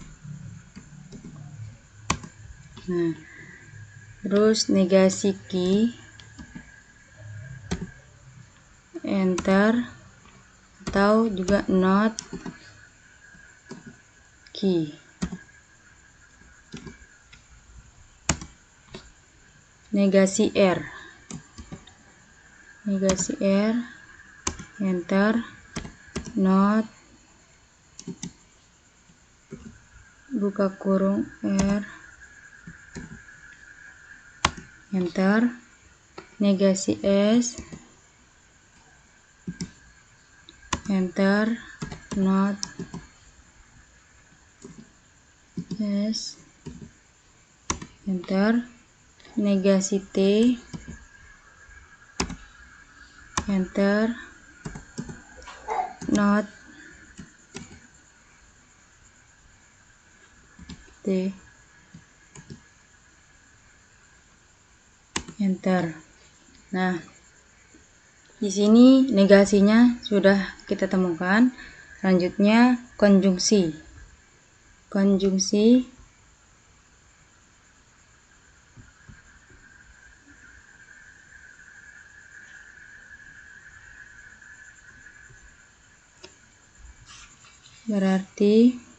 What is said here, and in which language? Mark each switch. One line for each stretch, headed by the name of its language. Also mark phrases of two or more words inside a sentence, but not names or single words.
Indonesian: Nah, terus negasi Q, enter, atau juga not Q. Negasi R, negasi R, enter, not, buka kurung R, enter, negasi S, enter, not S, enter, negasi T, enter, not T, enter. Nah, di sini negasinya sudah kita temukan. Selanjutnya konjungsi. Konjungsi berarti